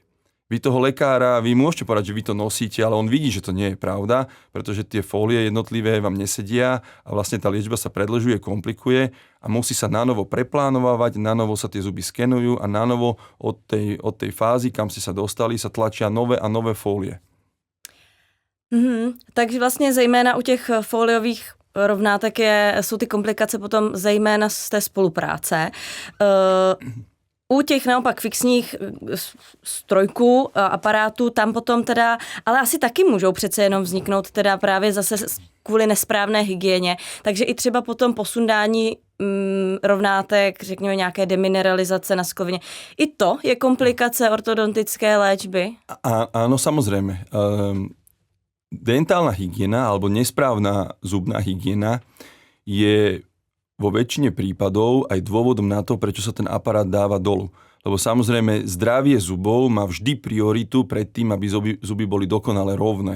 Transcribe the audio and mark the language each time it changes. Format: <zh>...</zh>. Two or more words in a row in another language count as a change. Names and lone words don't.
<sk>Vy toho lekára, vy môžete povedať, že vy to nosíte, ale on vidí, že to nie je pravda, pretože tie fólie jednotlivé vám nesedia a vlastne tá liečba sa predĺžuje, komplikuje a musí sa nanovo preplánovať, nanovo sa tie zuby skenujú a nanovo od tej fázy, kam ste sa dostali, sa tlačia nové a nové fólie.</sk> <cs>Takže vlastně zejména u těch fóliových rovnátek jsou ty komplikace potom zejména z té spolupráce. U těch naopak fixních strojků, aparátů, tam potom teda, ale asi taky můžou přece jenom vzniknout teda právě zase kvůli nesprávné hygieně. Takže i třeba potom posundání rovnátek, řekněme nějaké demineralizace na sklovině. I to je komplikace ortodontické léčby?</cs> <sk>Áno, samozrejme. Dentálna hygiena alebo nesprávna zubná hygiena je vo väčšine prípadov aj dôvodom na to, prečo sa ten aparát dáva dolu. Lebo samozrejme zdravie zubov má vždy prioritu pred tým, aby zuby boli dokonale rovné.</sk>